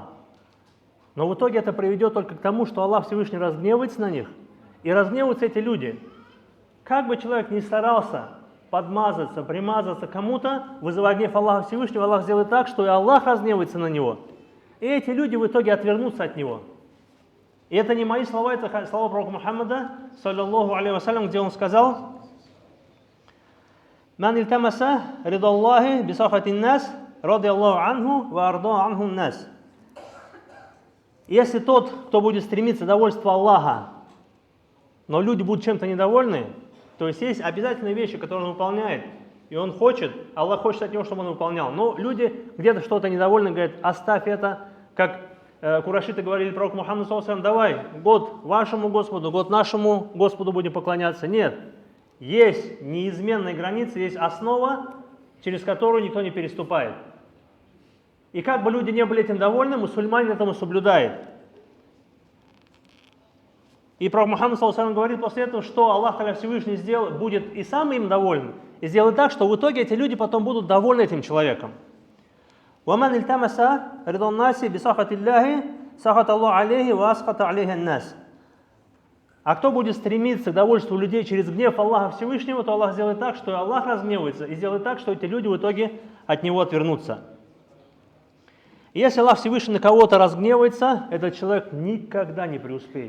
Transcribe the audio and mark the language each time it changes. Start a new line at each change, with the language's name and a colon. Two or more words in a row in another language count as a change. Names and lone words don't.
Russian: Но в итоге это приведет только к тому, что Аллах Всевышний разгневается на них, и разгневаются эти люди. Как бы человек ни старался подмазаться, примазаться кому-то, вызывая гнев Аллаха Всевышнего, Аллах сделает так, что и Аллах разгневается на него. И эти люди в итоге отвернутся от него. И это не мои слова, это слова пророка Мухаммада,
Arabic: صلى الله عليه وسلم,
Russian: где он сказал:
Arabic: «من التمس رضا الله بسخط الناس رضي الله عنه وأرضى عنه الناس».
Russian: Если тот, кто будет стремиться к довольству Аллаха, но люди будут чем-то недовольны, то есть обязательные вещи, которые он выполняет, и он хочет, Аллах хочет от него, чтобы он выполнял. Но люди где-то что-то недовольны, говорят: оставь это, как курайшиты говорили пророку Мухаммаду
Arabic: صلى الله عليه وسلم:
Russian: давай, год вашему Господу, год нашему Господу будем поклоняться. Нет, есть неизменные границы, есть основа, через которую никто не переступает. И как бы люди не были этим довольны, мусульманин этому соблюдает. И пророк Мухаммад
Arabic: صلى الله عليه وسلم
Russian: говорит после этого, что Аллах Та'аля Всевышний будет и сам им доволен, и сделает так, что в итоге эти люди потом будут довольны этим человеком.
Arabic: وَمَنْ الْتَمَسَ رِضَى النَّاسِ بِسَخَطِ اللَّهِ سَخَطَ اللَّهُ عَلَيْهِ وَأَسْخَطَ عَلَيْهِ النَّاسِ.
Russian: А кто будет стремиться к довольству людей через гнев Аллаха Всевышнего, то Аллах сделает так, что Аллах разгневается, и сделает так, что эти люди в итоге от него отвернутся. И если Аллах Всевышний на кого-то разгневается, этот человек никогда не преуспеет.